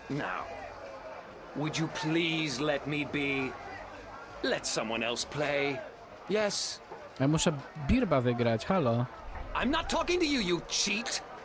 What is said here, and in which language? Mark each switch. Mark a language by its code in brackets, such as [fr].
[en] Now, would you please let me be? Let someone else play. Yes? [pl] Ja muszę birba wygrać, halo. [en] I'm not talking to you, you cheat!